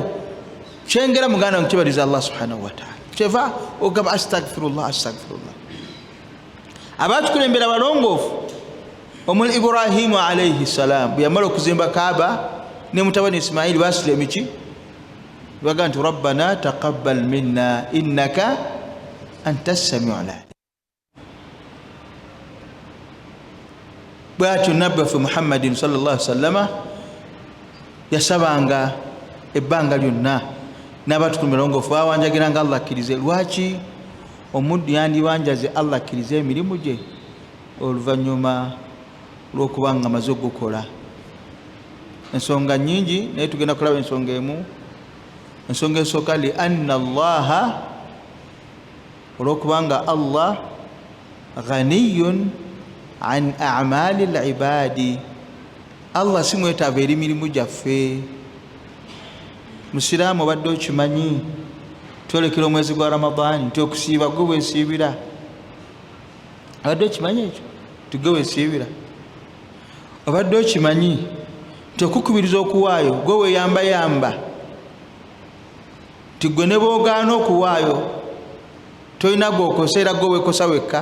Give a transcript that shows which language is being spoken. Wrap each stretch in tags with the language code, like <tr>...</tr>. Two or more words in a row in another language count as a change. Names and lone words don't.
<lg>Kyengera muganda nkibaliza</lg> <ar>الله سبحانه وتعالى,</ar> <lg>kyeva ogamba</lg> <ar>أستغفر الله أستغفر الله.</ar> <lg>Abatukulembera balongoofu omuli Ibrahimu</lg> <ar>عليه السلام</ar> <lg>bwe yamala okuzimba Kaaba ne mutabani Ismaili basula emiki, baga nti</lg> <ar>ربنا تقبل منا إنك أنت السميع العليم.</ar> <lg>Bwatyo nabbi waffe Muhammadin</lg> <ar>صلى الله عليه وسلم</ar> <lg>yasabanga ebbanga lyonna n'abatukulembera balongoofu bawanjagiranga Allah akkirize. Lwaki omuddu yandibanjaze Allah akkirize emirimu gye oluvannyuma lw'okuba nga amaze okugukola? Ensonga nnyingi naye tugenda kulaba ensonga emu. Ensonga esooka</lg> <ar>لأن الله,</ar> <lg>olw'okubanga</lg> <ar>الله غني عن أعمال العباد,</ar> <lg>Allah si mwetaavu eri mirimu gyaffe. Musiraamu obadde okimanyi, twolekera omwezi gwa Ramadani nti okusiiba gwe weesiibira. Obadde okimanyi ekyo nti gwe weesiibira? Obadde okimanyi nti okukubiriza okuwaayo gwe weeyambayamba, nti gwe ne boogaana okuwaayo tolina gwokosa era gwe weekosa wekka?</lg>